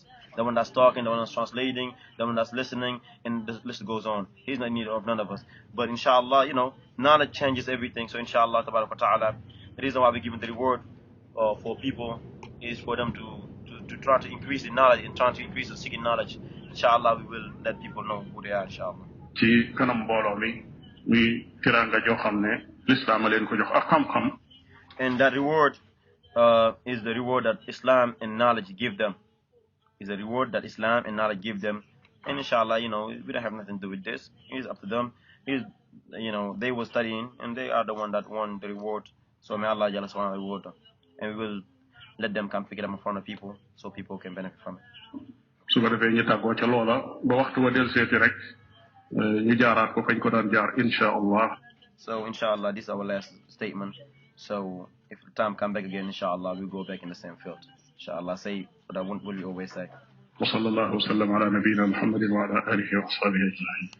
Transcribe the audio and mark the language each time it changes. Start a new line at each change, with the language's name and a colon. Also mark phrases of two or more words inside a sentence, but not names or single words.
English: The one that's talking, the one that's translating, the one that's listening, and the list goes on. He's not in need of none of us. But inshallah, knowledge changes everything. So
Arabic: إن شاء الله تبارك وتعالى,
English: the reason why we give the reward for people is for them to try to increase the knowledge and try to increase the seeking knowledge. Inshallah, we will let people know who they are, inshallah.
Wolof: ci kanam mbooloo mi muy tiranga joo xam ne lislaam a leen ko jox ak xam-xam.
English: And that reward is the reward that Islam and knowledge give them. Is a reward that Islam and knowledge give them. And inshallah, we don't have nothing to do with this. It's up to them. They were studying and they are the one that won the reward. So may
Arabic: الله جل سبحانه وتعالى
English: reward them. And we will let them come pick it up in front of people so people can benefit from it.
Wolof: su ko defee ñu tàggoo ca loola ba waxtu wa del seeti rek ñu jaaraat ko fañ ko daan jaar
Arabic: إن شاء الله.
English: So inshallah, this is our last statement. So if the time come back again, inshallah, we'll go back in the same field. Inshallah, say what we always say.
Arabic: وصلى الله وسلم على نبينا محمد وعلى آله وأصحابه أجمعين.